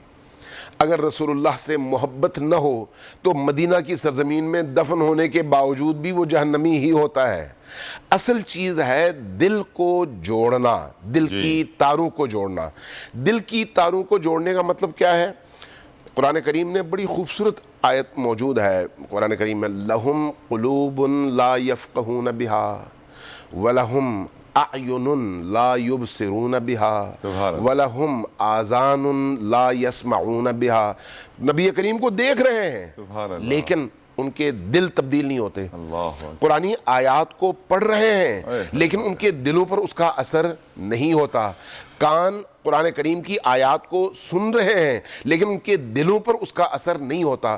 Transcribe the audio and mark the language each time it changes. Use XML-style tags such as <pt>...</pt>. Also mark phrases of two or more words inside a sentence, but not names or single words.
<ur>اگر رسول اللہ سے محبت نہ ہو تو مدینہ کی سرزمین میں دفن ہونے کے باوجود بھی وہ جہنمی ہی ہوتا ہے. اصل چیز ہے دل کو جوڑنا، دل کی تاروں کو جوڑنا. دل کی تاروں کو جوڑنے کا مطلب کیا ہے? قرآن کریم نے بڑی خوبصورت آیت موجود ہے قرآن کریم میں,</ur> <ar>لهم قلوب لا يفقهون بها ولهم أعين لا يبصرون بها ولهم آذان لا يسمعون بها.</ar> <ur>نبی کریم کو دیکھ رہے ہیں لیکن ان کے دل تبدیل نہیں ہوتے. قرآنی آیات کو پڑھ رہے ہیں لیکن ان کے دلوں پر اس کا اثر نہیں ہوتا. کان قرآن کریم کی آیات کو سن رہے ہیں لیکن ان کے دلوں پر اس کا اثر نہیں ہوتا.</ur>